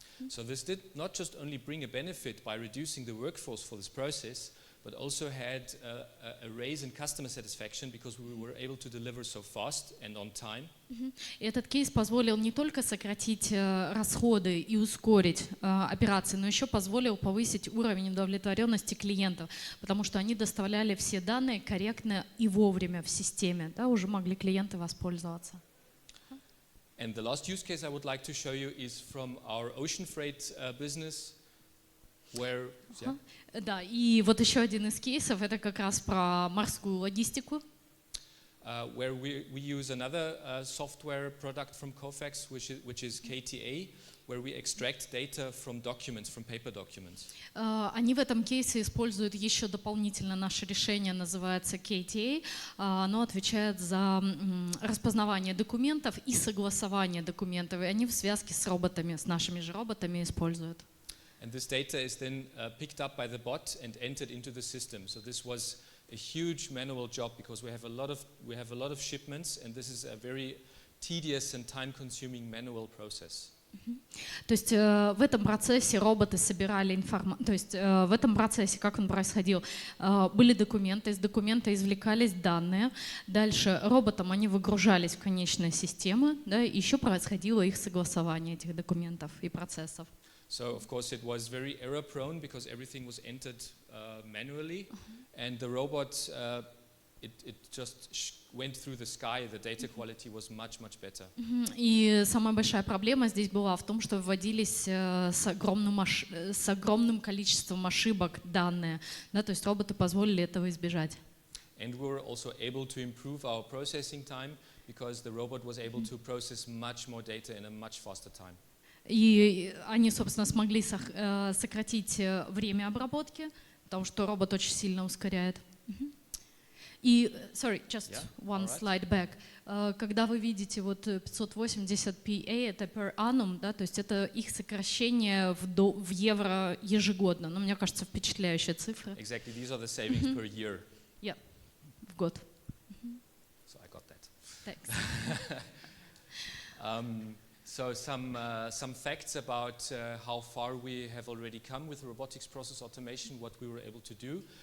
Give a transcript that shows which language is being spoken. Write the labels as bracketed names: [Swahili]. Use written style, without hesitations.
[English] So this did not just only bring a benefit by reducing the workforce for this process, but also had a raise in customer satisfaction because we were able to deliver so fast and on time. [Russian] И этот кейс позволил не только сократить расходы и ускорить операции, но еще позволил повысить уровень удовлетворенности клиентов, потому что они доставляли все данные корректно и вовремя в системе, да, уже могли клиенты воспользоваться. [English] And the last use case I would like to show you is from our ocean freight business, where [Russian] Да, и вот еще один из кейсов, это как раз про морскую логистику. [English] Where we use another software product from Kofax, which is KTA, where we extract data from documents, from paper documents. [Russian] Они в этом кейсе используют еще дополнительно наше решение, называется KTA. Оно отвечает за распознавание документов и согласование документов. И они в связке с роботами, с нашими же роботами используют. [English] And this data is then picked up by the bot and entered into the system. So this was a huge manual job because we have a lot of shipments, and this is a very tedious and time-consuming manual process. [Russian] То есть в этом процессе роботы собирали информацию, то есть в этом процессе, как он происходил, были документы, из документа извлекались данные, дальше роботам они выгружались в конечные системы, да, и еще происходило их согласование этих документов и процессов. [English] So of course it was very error-prone because everything was entered manually, and the robot it just went through the sky. The data quality was much better. [Russian] И самая большая проблема здесь была в том, что вводились с огромным количеством ошибок данные, да, то есть роботы позволили этого избежать. [English] And we were also able to improve our processing time because the robot was able to process much more data in a much faster time. [Russian] И они, собственно, смогли сократить время обработки, потому что робот очень сильно ускоряет. [English] И, sorry, just Yeah, one alright. slide back. [Russian] Когда вы видите вот 580 PA, это per annum, да, то есть это их сокращение в евро ежегодно. Но мне кажется, впечатляющая цифра. [English] Exactly, these are the savings per year. [Russian] Yeah, в год. [English] So I got that. Thanks. So some facts about how far we have already come with robotics process automation, what we were able to do.